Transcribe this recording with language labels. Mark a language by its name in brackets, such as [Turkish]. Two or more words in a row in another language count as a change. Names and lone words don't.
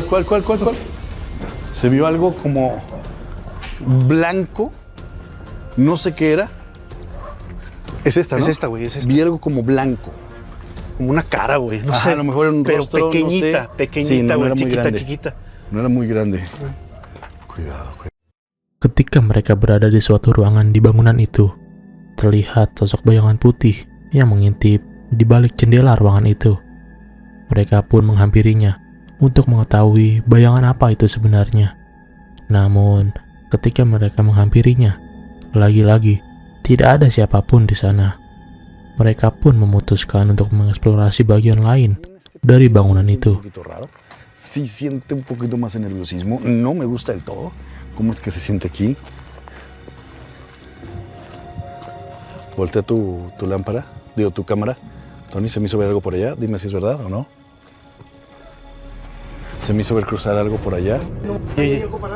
[Spanish] Se vio algo como blanco, no sé qué era. Es esta, ¿no? Es esta, güey, es esta. Vi algo como blanco. Como una cara, güey. No sé. A lo mejor era un pero rostro, pequeñita, no sé. Sí, no güey. era muy grande. Chiquita. No era muy grande. Cuidado. [Indonesian] Ketika mereka berada di suatu ruangan di bangunan itu, terlihat sosok bayangan putih yang mengintip di balik jendela ruangan itu. Mereka pun menghampirinya untuk mengetahui bayangan apa itu sebenarnya. Namun, ketika mereka menghampirinya, lagi-lagi tidak ada siapapun di sana. Mereka pun memutuskan untuk mengeksplorasi bagian lain dari bangunan itu. [Spanish] Sí siente un poquito más de nerviosismo. No me gusta del todo. ¿Cómo es que se siente aquí? Voltea tu lámpara, tu cámara. Tony, se me hizo ver algo por allá. Dime si es verdad o no. Se me hizo ver cruzar algo por allá.